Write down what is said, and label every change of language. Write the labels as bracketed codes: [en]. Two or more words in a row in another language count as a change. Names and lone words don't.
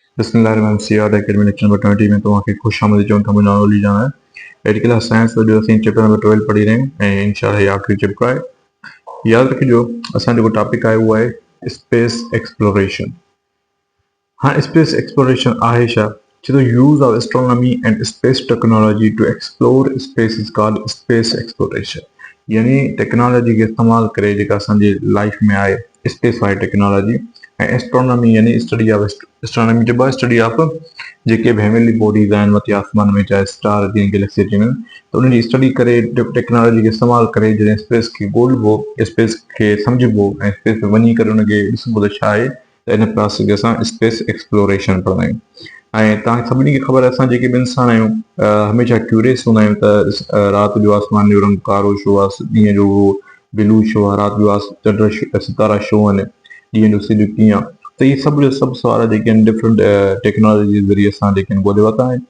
[sd] बिस्मिल्लाहिर्रहमानिर्रहीम सियाद एकेडमी [en] lecture number [sd] 20 में तव्हांखे ख़ुशि आमदीद चऊं था। मुंहिंजो नालो अली जान आहे। [en] edical science [sd] जो असीं [en] chapter number [sd] 12 पढ़ी रहिया आहियूं ऐं इंशाअल्लाह हीउ आख़िरी चैप्टर आहे। यादि रखिजो असां जेको टॉपिक आहे उहो आहे [en] space exploration. [sd] हाँ, [en] space exploration [sd] आहे छा? [en] छो the use of astronomy and space technology to explore space is called space exploration. [sd] यानी टेक्नोलॉजी के इस्तेमाल करे जेका असांजी लाइफ में आहे स्पेस वारी टेक्नोलॉजी ऐं एस्ट्रोनॉमी यानी [en] study of astronomy [sd] जो [en] study of [sd] जेके भी [en] heavenly bodies [sd] आहिनि मथे आसमान में, चाहे स्टार जीअं गैलेक्सी अची वञनि, त उन्हनि जी स्टडी करे टेक्नोलॉजी खे इस्तेमालु करे जॾहिं स्पेस खे ॻोल्हिबो, स्पेस खे सम्झिबो ऐं स्पेस में वञी करे उनखे ॾिसबो त छा आहे, त इन प्रोसेस खे असां [en] space exploration [sd] पढ़ंदा आहियूं। ऐं तव्हां सभिनी खे ख़बर आहे असां जेके बि इंसान आहियूं हमेशह क्यूरियस हूंदा आहियूं त राति जो आसमान जो रंग कारो छो आहे, ॾींहं जो उहो ब्लू छो आहे, राति जो चंड सितारा छो आहिनि, ॾींहं जो सिज कीअं आहे, त इहे सभु जो सभु सवाल जेके आहिनि [en] different technology [sd] जे ज़रिए असां जेके आहिनि ॻोल्हे वरिता आहिनि।